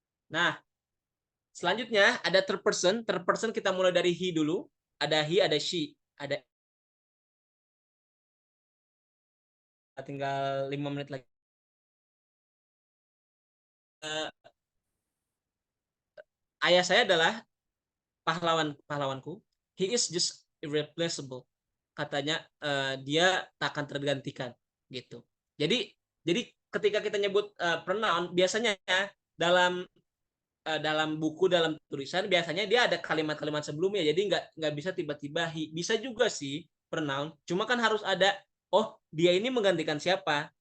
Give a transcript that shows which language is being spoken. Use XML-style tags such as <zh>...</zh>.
<id>Nah, selanjutnya ada third person. Third person kita mulai dari he dulu. Ada he, ada she, ada, tinggal 5 menit lagi. Ayah saya adalah pahlawanku.</id> <en>He is just irreplaceable.</en> <id>Katanya dia tak akan tergantikan, gitu. Jadi ketika kita nyebut pronoun, biasanya dalam buku, dalam tulisan, biasanya dia ada kalimat-kalimat sebelumnya. Jadi nggak bisa tiba-tiba he. Bisa juga sih pronoun, cuma kan harus ada, oh dia ini menggantikan siapa.</id>